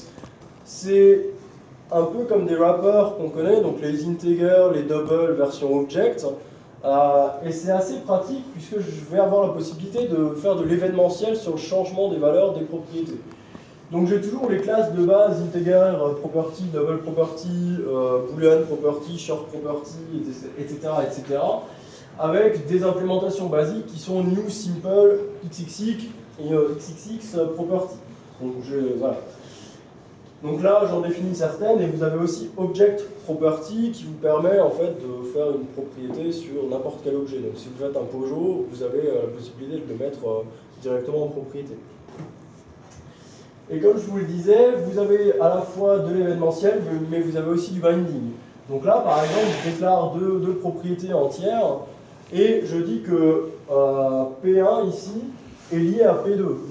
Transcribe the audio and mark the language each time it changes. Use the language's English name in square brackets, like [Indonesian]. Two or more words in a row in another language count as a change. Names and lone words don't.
[French] C'est un peu comme des wrappers qu'on connaît, donc les integers, les double version object, et c'est assez pratique puisque je vais avoir la possibilité de faire de l'événementiel sur le changement des valeurs des propriétés. Donc j'ai toujours les classes de base, [English] integer, property, double property, boolean property, short property, [French] etc., etc., avec des implémentations basiques qui sont new, simple, xxx, et XXX property. Donc, voilà. Donc là, j'en définis certaines, et vous avez aussi [English] object property [French] qui vous permet en fait de faire une propriété sur n'importe quel objet. Donc si vous faites un Peugeot, vous avez la possibilité de le mettre directement en propriété. Et comme je vous le disais, vous avez à la fois de l'événementiel, mais vous avez aussi du binding. Donc là, par exemple, je déclare deux propriétés entières, et je dis que P1 ici est lié à P2.